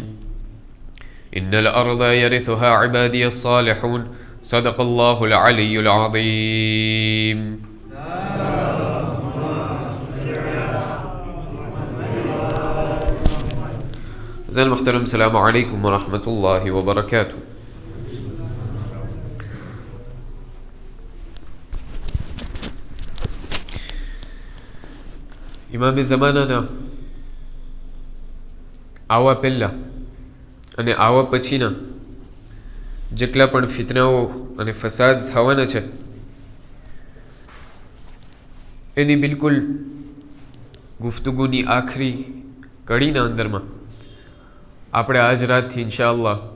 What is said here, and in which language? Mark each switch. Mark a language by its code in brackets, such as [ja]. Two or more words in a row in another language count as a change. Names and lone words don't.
[ar] إن الأرض يرثها عبادي الصالحون، صدق الله العلي العظيم. زين المحترم، السلام عليكم ورحمة الله وبركاته. [gu] ઇમામે ઝમાનાના આવા પહેલાં અને આવા પછીના જેટલા પણ ફિતનાઓ અને ફસાદ થવાના છે એની બિલકુલ ગુફ્તગુની આખરી કડીના અંદરમાં આપણે આજ રાતથી ઇન્શાઅલ્લાહ